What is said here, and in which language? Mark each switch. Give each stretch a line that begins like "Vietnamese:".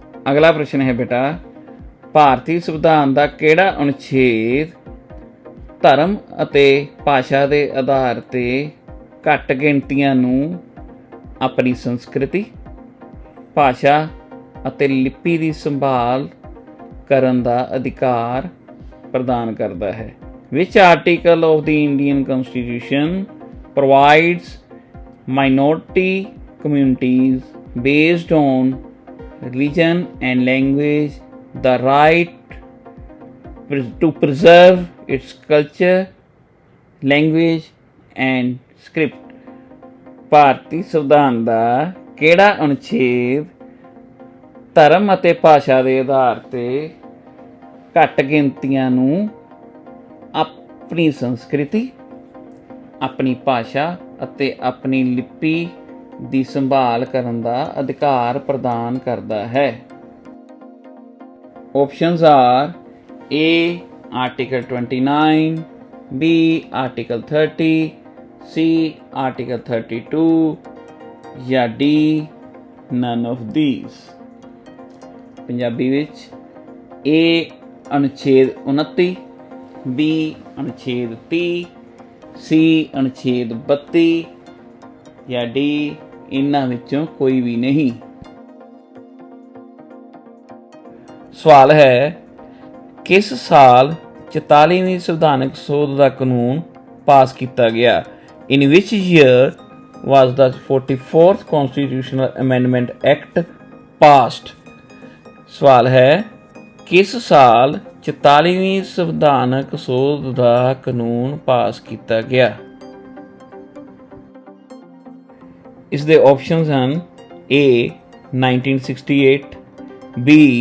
Punjabi: ਅਗਲਾ ਪ੍ਰਸ਼ਨ ਹੈ ਬੇਟਾ, ਭਾਰਤੀ ਸੰਵਿਧਾਨ ਦਾ ਕਿਹੜਾ ਅਨੁਛੇਦ ਧਰਮ ਅਤੇ ਭਾਸ਼ਾ ਦੇ ਆਧਾਰ 'ਤੇ ਘੱਟ ਗਿਣਤੀਆਂ ਨੂੰ ਆਪਣੀ ਸੰਸਕ੍ਰਿਤੀ, ਭਾਸ਼ਾ ਅਤੇ ਲਿਪੀ ਦੀ ਸੰਭਾਲ ਕਰਨ ਦਾ ਅਧਿਕਾਰ ਪ੍ਰਦਾਨ ਕਰਦਾ ਹੈ?
English: Which article of the Indian Constitution provides minority communities based on religion and language the right to preserve its culture, language and script?
Punjabi: ਭਾਰਤੀ ਸੰਵਿਧਾਨ ਦਾ ਕਿਹੜਾ ਅਨੁਛੇਦ ਧਰਮ ਅਤੇ ਭਾਸ਼ਾ ਦੇ ਆਧਾਰ 'ਤੇ ਘੱਟ ਗਿਣਤੀਆਂ ਨੂੰ ਆਪਣੀ ਸੰਸਕ੍ਰਿਤੀ, ਆਪਣੀ ਭਾਸ਼ਾ ਅਤੇ ਆਪਣੀ ਲਿਪੀ ਦੀ ਸੰਭਾਲ ਕਰਨ ਦਾ ਅਧਿਕਾਰ ਪ੍ਰਦਾਨ ਕਰਦਾ ਹੈ?
English: Options are A. Article 29, B. Article 30, C. Article 32 ਜਾਂ D. None of these।
Punjabi: Punjabi ਵਿੱਚ
English: A.
Punjabi: ਅਨੁਛੇਦ 29, B. ਅਨੁਛੇਦ 30, C. ਅਨੁਛੇਦ 32 ਜਾਂ D. ਇਹਨਾਂ ਵਿੱਚੋਂ ਕੋਈ ਵੀ ਨਹੀਂ। ਸਵਾਲ ਹੈ, ਕਿਸ ਸਾਲ 44ਵੀਂ ਸੰਵਿਧਾਨਕ ਸੋਧ ਦਾ ਕਾਨੂੰਨ ਪਾਸ ਕੀਤਾ ਗਿਆ?
English: In which year was the 44th Constitutional Amendment Act passed?
Punjabi: ਸਵਾਲ ਹੈ, ਕਿਸ ਸਾਲ 44ਵੀਂ ਸੰਵਿਧਾਨਕ ਸੋਧ ਦਾ ਕਾਨੂੰਨ ਪਾਸ ਕੀਤਾ ਗਿਆ? ਇਸ ਦੇ ਆਪਸ਼ਨਸ ਹਨ A. 1968, B.